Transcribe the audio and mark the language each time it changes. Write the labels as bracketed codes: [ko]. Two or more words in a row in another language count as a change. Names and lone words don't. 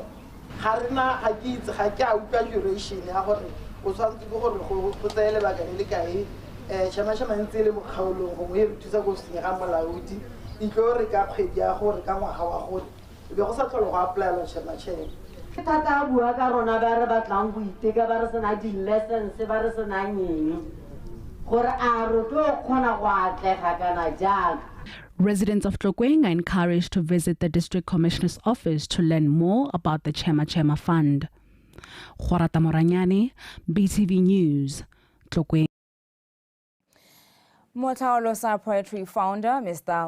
[tn] ga rena ga ke itse ga ke a utlwa [en] duration ya [tn] gore o tshwanetse ke gore go tsaya lebaka le le kae Chama ntse le mo kgaolong go e re thusa go senyega molaodi itlo re ka kgwedi ya gore ka ngwaga wa gore be go sa tlhole go applyela Chama thata bua ka rona ba re batlang go iteka ba re sena di-lessons ba re senang eng gore a re tlo kgona go atlega kana jang. [en] Residents of Tlokweng are encouraged to visit the District Commissioner's office to learn more about the Chama Fund. Horata Moranyani, BTV News, Tlokweng. Motaolosa Poetry founder Mr.